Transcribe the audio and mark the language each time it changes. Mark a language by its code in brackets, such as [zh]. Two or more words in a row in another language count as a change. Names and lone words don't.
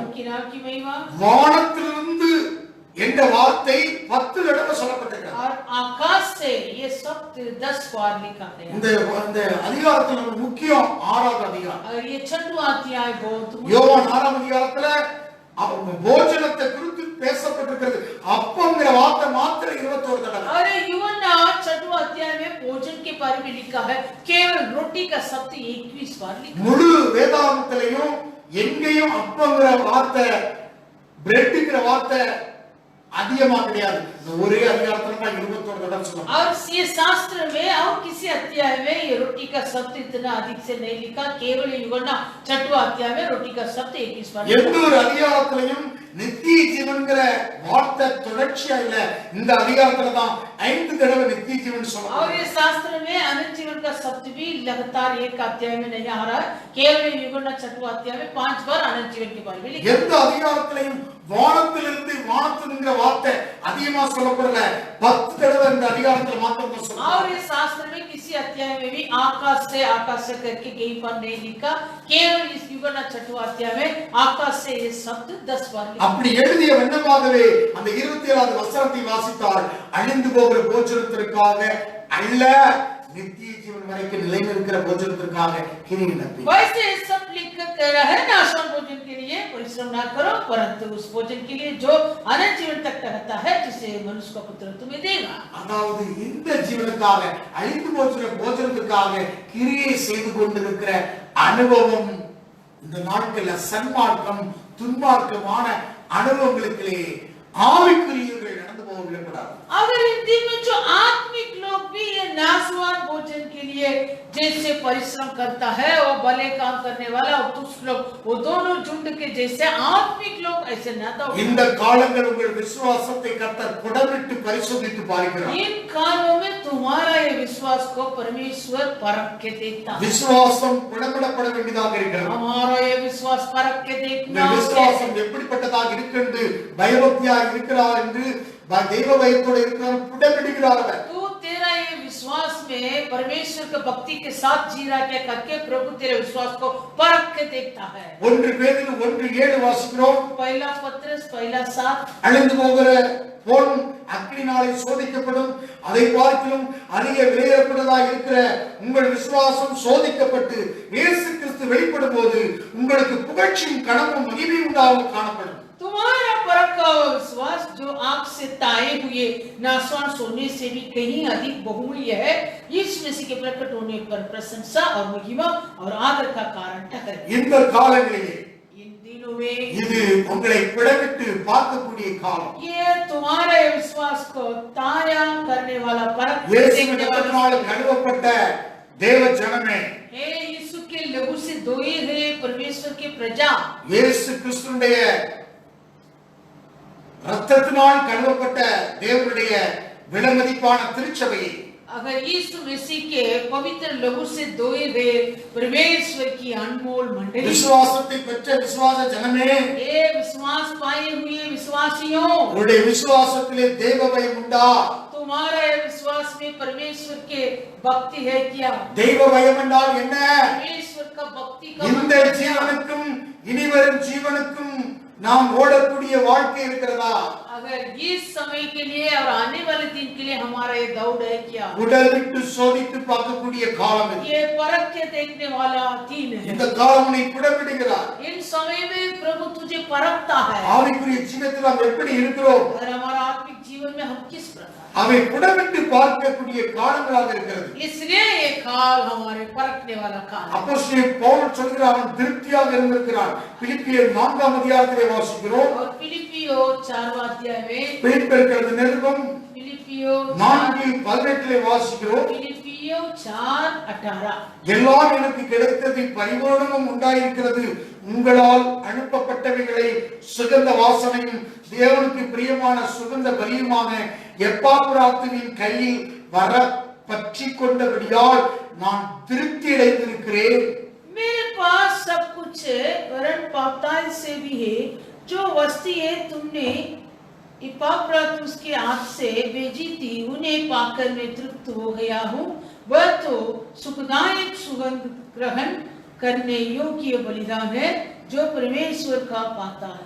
[hi] उनके नाम की महिमा। [ta] வானத்திலிருந்து என்ற வார்த்தை 10 தடவை சொல்லப்பட்டிருக்கு. [hi] और आकाश से ये शब्द 10 बार लिखा गया। [ta] இந்த அதிகாரத்துல ஒரு முக்கியம் 6ஆவது அதிகாரம். [hi] और ये 6वां अध्याय बहुत [ta] யோவான் 6ஆம் அதிகாரத்துல போஜனத்தை குறித்து பேசப்பட்டிருக்கிறது. அப்பம்ங்கிற வார்த்தை மாத்திரம் 21 தடவை. [hi] और यूहन्ना 6वां अध्याय में भोजन के बारे में लिखा है, केवल रोटी का शब्द 21 बार लिखा। [ta] முழு வேதாகமத்திலையும் எங்கேயும் அப்பம்ங்கிற வார்த்தை பிரெட்ங்கிற வார்த்தை அதிகமா கிடையாது. ஒரே அதிகாரத்துல 21 தடவை சொல்லுவாங்க. [hi] और ये शास्त्र में और किसी अध्याय में ये रोटी का शब्द इतना अधिक से नहीं लिखा, केवल यूहन्ना 6वां अध्याय में रोटी का शब्द 21 बार। [ta] எந்த ஒரு அதிகாரத்திலையும் நித்திய ஜீவன்ங்கிற வார்த்தை தொடர்ச்சியா இல்ல. இந்த அதிகாரத்துல தான் 5 தடவை நித்திய ஜீவன் [hi] और [ta] சொல்றாங்க. [hi] ये शास्त्र में अनंत जीवन का शब्द भी लगातार एक अध्याय में नहीं आ रहा है, केवल यूहन्ना 6वां अध्याय में 5 बार अनंत जीवन के बारे में लिखा। [ta] எந்த அதிகாரத்திலையும் வானத்திலிருந்து வானத்துங்கிற வார்த்தை அதிகமா சொல்லப்படல. 10 தடவை இந்த அதிகாரத்துல மாத்திரம் தான் சொல்றாங்க. [hi] और इस शास्त्र में किसी अध्याय में भी आकाश से करके कहीं पर नहीं लिखा, केवल इस यूहन्ना 6वां अध्याय में आकाश से ये शब्द 10 बार लिखा। [ta] அப்படி எழுதிய வண்ணமாகவே அந்த 27வது வசனத்தை வாசித்தால் அழிந்து போகிற போஜனத்திற்காக அல்ல நித்திய ஜீவன் வரைக்கும் நிலைநிற்கிற போஜனத்திற்காக கிரியை நடப்பீர்கள். [hi] वैसे सब लिख कर है नाशवान भोजन के लिए परिश्रम ना करो, परंतु उस भोजन के लिए जो अनंत जीवन तक ठहरता है, जिसे मनुष्य का पुत्र तुम्हें देगा। [ta] அதாவது இந்த ஜீவனுக்காக அழிந்து போகிற போஜனத்திற்காக கிரியை செய்து கொண்டிருக்கிற அனுபவம் இந்த நாட்கள்ல சன்மார்க்கம் துன்மார்க்கமான அனுபவங்களுக்குள்ளே ஆவிக்குரியவர்கள் நடந்து போக விடக்கூடாது. [hi] अगर इन दिन में जो आत्मिक लोग भी ये नाशवान भोजन के लिए जैसे परिश्रम करता है वो भले काम करने वाला और दुष्ट लोग वो दोनों झुंड के जैसे आत्मिक लोग ऐसे न दौड़े। [ta] இந்த காலங்கள் உங்கள் விசுவாசத்தை கர்த்தர் புடமிட்டு பரிசோதித்து பார்க்கிறார். [hi] इन कालों में तुम्हारा ये विश्वास को परमेश्वर परख के देखता है। [ta] விசுவாசம் புடமிடப்பட வேண்டியதாக இருக்கிறது. [hi] हमारा ये विश्वास परख के [ta] இந்த [hi] देखना [ta] விசுவாசம் எப்படிப்பட்டதாக இருக்கிறது, பயபக்தியாக இருக்கிறார் என்று தெய்வ பயத்தோடு இருக்கிறார் புடமிடுகிறார் அவர். [hi] तू तेरा ये विश्वास में परमेश्वर के भक्ति के साथ जी रहा क्या करके प्रभु तेरे विश्वास को परख के देखता है। [ta] 1 பேதுரு 1:7 வாசிக்கிறோம். [hi] पहला पत्रस पहला 7 [ta] அழிந்து போகிற பொன் அக்கினினாலே சோதிக்கப்படும், அதை பார்க்கிலும் அதிக விலையேறப்பட்டதாக இருக்கிற உங்கள் விசுவாசம் சோதிக்கப்பட்டு இயேசு கிறிஸ்து வெளிப்படும் போது உங்களுக்கு புகழ்ச்சியும் கனமும் மகிமையும் உண்டாக காணப்படும். [hi] तुम्हारा परखा हुआ विश्वास जो आग से ताए हुए नाशवान सोने से भी कहीं अधिक बहुमूल्य है, यीशु मसीह के प्रकट होने पर प्रशंसा और महिमा और आदर का कारण ठहरे। [ta] இந்த காலங்களிலே [hi] इन दिनों में [ta] இது உங்களை பிளவிட்டு பார்க்கக்கூடிய காலம். [hi] ये तुम्हारे विश्वास को ताया करने वाला परख [ta] இயேசுவின் இரத்தத்தினால் கழுவப்பட்ட தேவ ஜனமே, [hi] हे यीशु के लहू से धोए हुए परमेश्वर की प्रजा, [ta] இயேசு கிறிஸ்துவினுடைய இரத்தத்தினால் கழுவப்பட்ட தேவனுடைய விலைமதிப்பான திருச்சபையை, [hi] अगर यीशु मसीह के पवित्र लहू से धोए हुए परमेश्वर की अनमोल मंडली, [ta] விசுவாசத்தை பெற்ற விசுவாச ஜனமே, [hi] ये विश्वास पाए हुए विश्वासियों, [ta] உங்களுடைய விசுவாசத்திலே தேவ பயம் உண்டா? [hi] तुम्हारा विश्वास में परमेश्वर के भक्ति है क्या? [ta] தெய்வ பயம் என்றால் என்ன? [hi] परमेश्वर का भक्ति का [ta] இந்த ஜீவனுக்கும் இனிவரும் ஜீவனுக்கும் நாம் ஓடக்கூடிய வாழ்க்கை இருக்கிறதா? [hi] अगर इस समय के लिए और आने वाले दिन के लिए हमारा ये दौड़ है क्या? [ta] உடல் விட்டு சோதித்து பார்க்கக்கூடிய காலம் இது. [hi] ये परख के देखने वाला दिन है। [ta] இந்த காலம் உன்னை புடமிடுகிறார். [hi] इन समय में प्रभु तुझे परखता है। [ta] ஆவிக்குரிய ஜீவத்தில் நாம் எப்படி இருக்கிறோம், [hi] और हमारा आत्मिक जीवन में हम किस प्रकार, [ta] அவை புடமிட்டு பார்க்கக்கூடிய காலங்களாக இருக்கிறது. [hi] इसलिए ये काल हमारे परखने वाला काल है। [ta] அப்போஸ்தலன் பவுல் சொல்கிறார், அவன் திருப்தியாக இருந்திருக்கிறான். பிலிப்பியர் 4ஆம் அதிகாரத்திலே வாசிக்கிறோம். [hi] और फिलिपियो 4वां अध्याय में, [ta] பிலிப்பியர் நிருபம் [hi] फिलिपियो [ta] 4:18 வாசிக்கிறோம். [hi] फिलिपियो 4:18 [ta] எல்லாம் எனக்கு கிடைத்தது, பரிபூரணமும் உண்டாயிருக்கிறது. உங்களால் அனுப்பப்பட்டவைகளை சுகந்த வாசனையும் தேவனுக்கு பிரியமான சுகந்த பலியுமான எப்பாப்புராத்துவின் கையில் வர பற்றி கொண்டபடியால் நான் திருப்தி அடைந்திருக்கிறேன். [hi] मेरे पास सब कुछ है, वरन पापताल से भी है। जो वस्तु है तुमने इपाफ्रातुस के हाथ से भेजी थी, उन्हें पाकर मैं तृप्त हो गया हूँ। वह तो सुखदायक सुगंध ग्रहण करने योग्य बलिदान है जो परमेश्वर का पाता है।